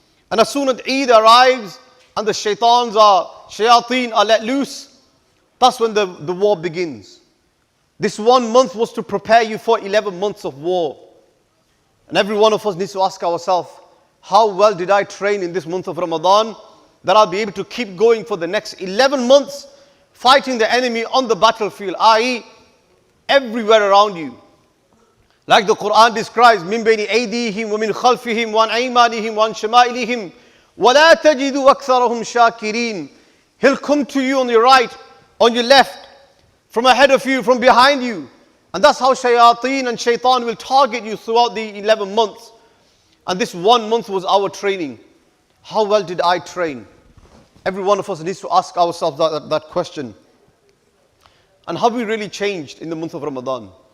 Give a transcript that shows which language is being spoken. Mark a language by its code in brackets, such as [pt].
[en] And as soon as Eid arrives and the shayateen are let loose, that's when the war begins. This 1 month was to prepare you for 11 months of war. And every one of us needs to ask ourselves, how well did I train in this month of Ramadan that I'll be able to keep going for the next 11 months fighting the enemy on the battlefield, i.e. everywhere around you. [ar] Like the Quran describes, مِن بَيْنِ أَيْدِيهِمْ وَمِنْ خَلْفِهِمْ وَعَنْ أَيْمَانِهِمْ وَعَنْ شَمَائِلِهِمْ وَلَا تَجِدُوا أَكْثَرَهُمْ شَاكِرِينَ. [en] He'll come to you on your right, on your left, from ahead of you, from behind you. And that's how shayateen and shaitan will target you throughout the 11 months. And this 1 month was our training. How well did I train? Every one of us needs to ask ourselves that question. And have we really changed in the month of Ramadan?